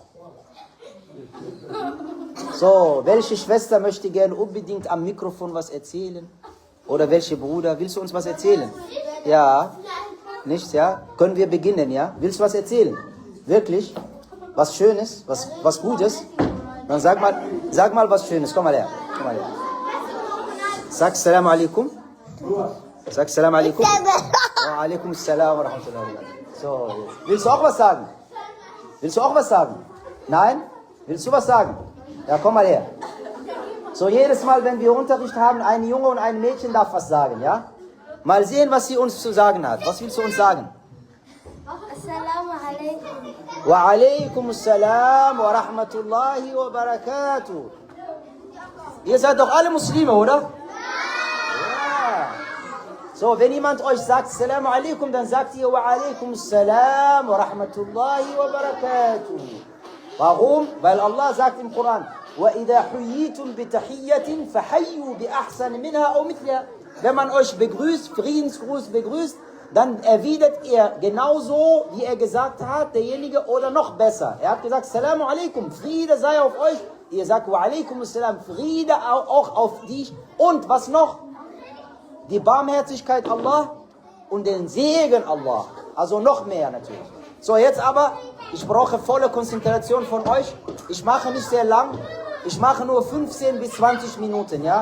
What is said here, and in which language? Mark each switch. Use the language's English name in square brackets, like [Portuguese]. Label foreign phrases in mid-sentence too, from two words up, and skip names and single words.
[German] So, welche Schwester möchte gerne unbedingt am Mikrofon was erzählen? Oder welche Bruder? Willst du uns was erzählen? Ja? Nichts, ja? Können wir beginnen, ja? Willst du was erzählen? Wirklich? Was Schönes? Was Gutes? Dann sag mal was Schönes. Komm mal her. Sag [Arabic] سلام عليكم. [German] Sag [Arabic] سلام عليكم. وعليكم السلام ورحمة الله وبركاته. [German] So, jetzt. Willst du auch was sagen? Willst du auch was sagen? Nein? Willst du was sagen? Ja, komm mal her. So, jedes Mal, wenn wir Unterricht haben, ein Junge und ein Mädchen darf was sagen, ja? Mal sehen, was sie uns zu sagen hat. Was willst du uns sagen? [Arabic] السلام عليكم. وعليكم السلام ورحمة الله وبركاته. [German] Ihr seid doch alle Muslime, oder? Ja. So, wenn jemand euch sagt [Arabic] السلام عليكم, [German] dann sagt ihr [Arabic] وعليكم السلام ورحمة الله وبركاته. [German] Warum? Weil Allah sagt im Koran, [Arabic] وَإِذَا حُيِّيتُمْ بِتَحِيَّةٍ فَحَيُّوا بِأَحْسَنِ مِنْهَا أَوْ مِثْلِهَا. [German] Wenn man euch begrüßt, Friedensgruß begrüßt, dann erwidert ihr genauso, wie er gesagt hat, derjenige oder noch besser. Er hat gesagt, [Arabic] السلام عليكم, [German] Friede sei auf euch. Ihr sagt, [Arabic] وعليكم السلام, [German] Friede auch auf dich. Und was noch? Die Barmherzigkeit Allah und den Segen Allah. Also noch mehr natürlich. So, jetzt aber, ich brauche volle Konzentration von euch. Ich mache nicht sehr lang. Ich mache nur 15 bis 20 Minuten, ja?